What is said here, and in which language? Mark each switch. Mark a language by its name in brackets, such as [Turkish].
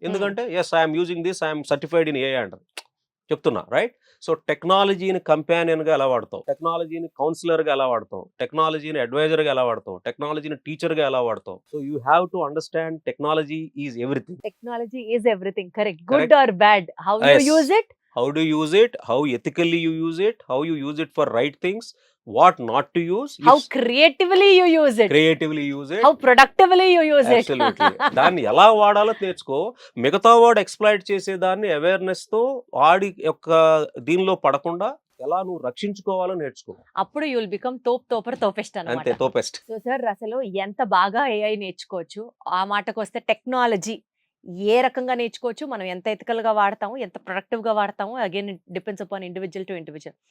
[English] ఎందుకంటే as I'm using this, I'm certified in AI [Telugu] అంటారు, చెప్తున్నా, [English] Right? [Telugu] సో టెక్నాలజీని కంపానియన్గా ఎలా వాడతావు, టెక్నాలజీని కౌన్సిలర్గా ఎలా వాడతావు, టెక్నాలజీని అడ్వైజర్గా ఎలా వాడతావు, టెక్నాలజీని టీచర్గా ఎలా వాడతావు. [English] So you have to understand technology is everything. Technology is everything, correct. Good or bad, how you use it, how do you use it, how ethically you use it, how you use it for right things, what not to use, how creatively you use it, how productively you use it. [Telugu] Absolutely. దాన్ని ఎలా వాడాలో నేర్చుకో. మిగతా వాడు exploit చేసేదాన్ని awareness తో వాడి యొక్క దీనిలో పడకుండా ఎలా నువ్వు రక్షించుకోవాలో నేర్చుకో. అప్పుడు [English] you will become [Telugu] తోపెస్ట్ అన్నమాట. అంతే, తోపెస్ట్. సో సార్, అసలు ఎంత బాగా ఏఐ నేర్చుకోవచ్చు, ఆ మాటకు వస్తే టెక్నాలజీ ఏ రకంగా నేర్చుకోవచ్చు, మనం ఎంత ఎథికల్గా వాడతాము, ఎంత ప్రొడక్టివ్గా వాడతాము, [English] Again it depends upon individual to individual.